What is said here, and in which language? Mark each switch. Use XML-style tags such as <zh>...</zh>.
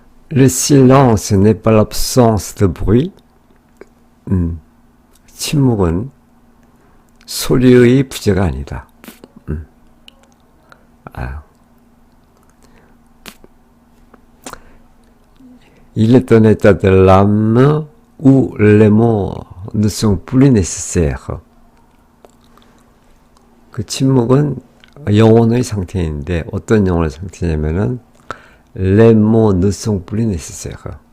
<fr>Le silence n'est pas l'absence de bruit.</fr> <ko>침묵은 소리의 부재가 아니다.</ko> <fr>Il est un état de l'âme où les mots ne sont plus nécessaires.</fr> <ko>그 침묵은 영혼의 상태인데 어떤 영혼의 상태냐면은</ko> <fr>les mots ne sont plus nécessaires.</fr>